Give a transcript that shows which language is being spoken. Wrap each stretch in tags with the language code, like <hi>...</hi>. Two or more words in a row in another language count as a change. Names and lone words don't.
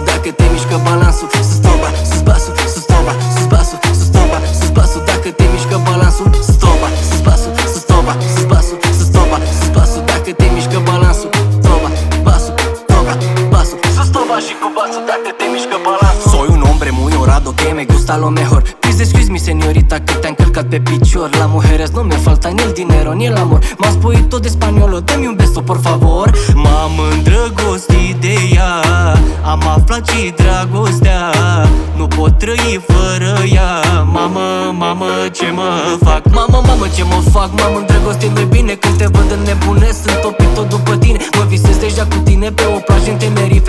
<ro>Dacă te mișcă balansul, sus toba, sus basul, sus toba, sus basul, sus toba, sus basul. Dacă te mișcă balansul, sus toba, sus basul, sus toba, sus basul, sus toba, sus basul. Dacă te mișcă balansul, toba, basul, toba, basul, sus toba și cu basul. Dacă te mișcă balansul.</ro> <es>Soy un hombre muy orado que me gusta lo mejor.</es> <en>Please excuse me,</en> <ro>señorita, que te-am călcat pe picior.</ro> <es>La mujeres no me falta ni el dinero ni el amor.</es> <ro>M-am spui tot de spaniolo,</ro> <es>dă-mi un beso, por favor.</es> <ro>M-am îndrăgostit de ea, am aflat și dragostea. Nu pot trăi fără ea. Mamă, mamă, ce mă fac? Mamă, mamă, ce mă fac? M-am îndrăgostit, nu-i bine când te văd înnebunesc. Sunt topit tot după tine, mă visez deja cu tine pe o plajă în Tenerife.</ro>